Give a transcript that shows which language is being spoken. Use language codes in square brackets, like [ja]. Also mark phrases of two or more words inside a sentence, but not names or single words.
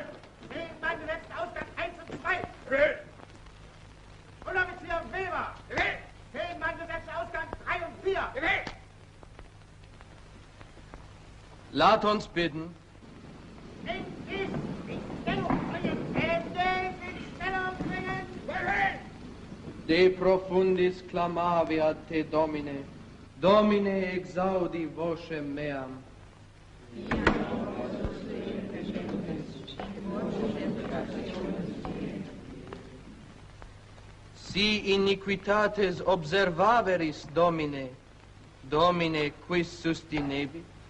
[de] Gegenmann gesetzt, Ausgang 1 und 2! Unteroffizier Weber! Gegenmann gesetzt, Ausgang 3 und 4! [nl] Laat ons bidden. [de] In Stellung bringen! In Stellung bringen! [la] De profundis clamaviat te Domine. Domine exaudi vocem meam. Si iniquitates observaveris, Domine, Domine, quis sustinebit?